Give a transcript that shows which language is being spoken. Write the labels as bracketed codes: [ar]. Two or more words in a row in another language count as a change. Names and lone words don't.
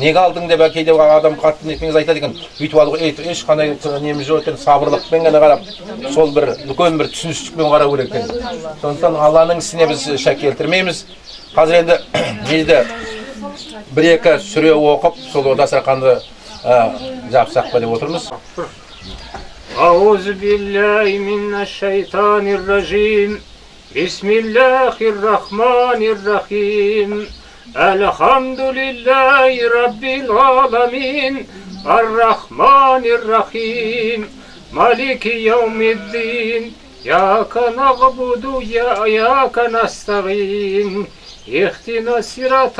[kk] Неге алдың деп кейде адам қатты нетпеңіз айтады екен. Үйтіп алуға ешқандай неміз жоқ екен, сабырлықпен ғана қарап, сол бір үлкен бір түсіністікпен қарау керек екен. Сондықтан Алланың ісіне біз шәк келтірмейміз. Қазір енді нелді бір-екі сүре оқып, сол дастарханды жапсақ па деп отырмыз. [ar] أعوذ بالله من الشيطان الرجيم بسم الله الرحمن الرحيم الحمد لله رب العالمين الرحمن الرحيم مالك يوم الدين إياك نعبد وإياك نستعين اهدنا الصراط